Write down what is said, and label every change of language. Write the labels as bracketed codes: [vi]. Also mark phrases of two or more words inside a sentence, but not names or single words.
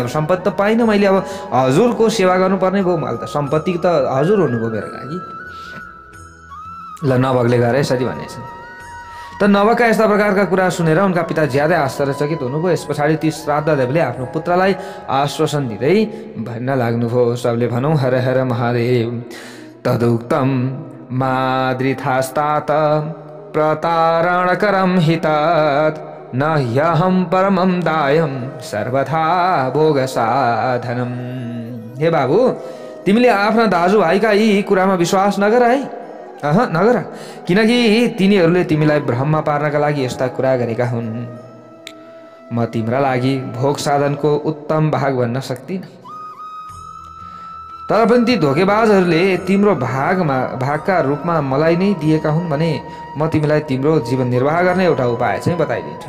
[ne] अब सम्पत्ति त पाइनँ मैले, अब हजुरको सेवा गर्नुपर्ने भयो। मैले त सम्पत्ति त हजुर हुनुभयो मेरो लागि। ल नवकले गएर यसरी भनेछन्। त नवकका यस्ता प्रकारका कुरा सुनेर उनका पिता ज्यादै आश्चर्यचकित हुनुभयो। यस पछाडि ती श्राद्धदेवले आफ्नो पुत्रलाई आश्वासन दिँदै भन्न लाग्नुभयो, सबले भनौँ हर हर महादेव। [sa] तदुक्तम माद्रिथास्तात प्रतारणकरम हितात न ह्यहम परमम दायम सर्वथा भोग साधनम। [ne] हे बाबु, तिमीले आफ्ना दाजुभाइका यी कुरामा विश्वास नगर है, नगर, किनकि तिनीहरूले तिमीलाई भ्रममा पार्नका लागि यस्ता कुरा गरेका हुन्। म तिम्रा लागि भोग साधनको उत्तम भाग भन्न सक्दिनँ। तर पनि ती धोकेबाजहरूले तिम्रो भागका रूपमा मलाई नै दिएका हुन् भने म तिमीलाई तिम्रो जीवन निर्वाह गर्ने एउटा उपाय चाहिँ बताइदिन्छु।